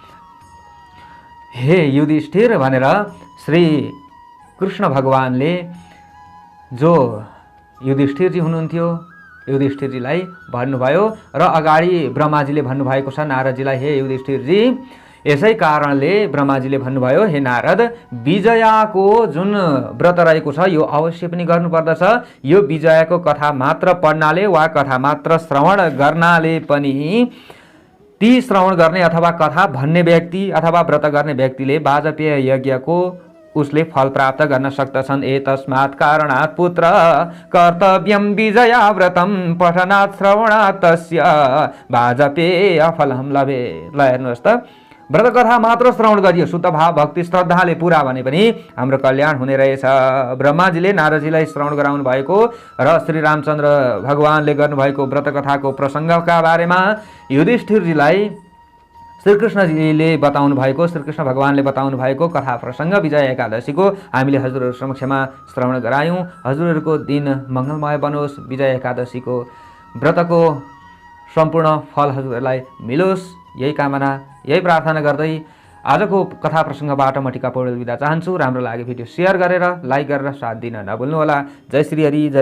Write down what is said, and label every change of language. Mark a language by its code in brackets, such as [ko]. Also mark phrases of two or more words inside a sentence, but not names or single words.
[ne] हे युधिष्ठिर भनेर श्री कृष्ण भगवानले जो युधिष्ठिरजी हुनुहुन्थ्यो युधिष्ठिरजीलाई भन्नुभयो र अगाडि ब्रह्माजीले भन्नुभएको छ नारदजीलाई, हे युधिष्ठिरजी, यसै कारणले ब्रह्माजीले भन्नुभयो, हे नारद, विजयाको जुन व्रत रहेको छ यो अवश्य पनि गर्नुपर्दछ। यो विजयाको कथा मात्र पढ्नाले वा कथा मात्र श्रवण गर्नाले पनि ती श्रवण गर्ने अथवा कथा भन्ने व्यक्ति अथवा व्रत गर्ने व्यक्तिले वाजपेय यज्ञको उसले फल प्राप्त गर्न सक्दछन्। [sa] एतस्मात् कारणात् पुत्र कर्तव्यं विजया व्रतं पठनात् श्रवणात् तस्य वाजपेय फलम लभेत्। [ne] ल हेर्नुहोस् त, व्रत कथा मात्र श्रवण गरियो, शुद्ध भाव भक्ति श्रद्धाले पुरा भने पनि हाम्रो कल्याण हुने रहेछ। ब्रह्माजीले नारदजीलाई श्रवण गराउनु भएको र श्री रामचन्द्र भगवानले गर्नुभएको व्रत कथाको प्रसङ्गका बारेमा युधिष्ठिरजीलाई श्रीकृष्णजीले बताउनु भएको, श्रीकृष्ण भगवानले बताउनु भएको कथा प्रसङ्ग विजय एकादशीको हामीले हजुरहरू समक्षमा श्रवण गरायौँ। हजुरहरूको दिन मङ्गलमय बनोस्। विजय एकादशीको व्रतको सम्पूर्ण फल हजुरहरूलाई मिलोस्, यही कामना, यही प्रार्थना गर्दै आजको कथा प्रसङ्गबाट म टिका पौडेल बिदा चाहन्छु। राम्रो लाग्यो भिडियो सेयर गरेर लाइक गरेर साथ दिन नभुल्नुहोला। जय श्री हरि, जय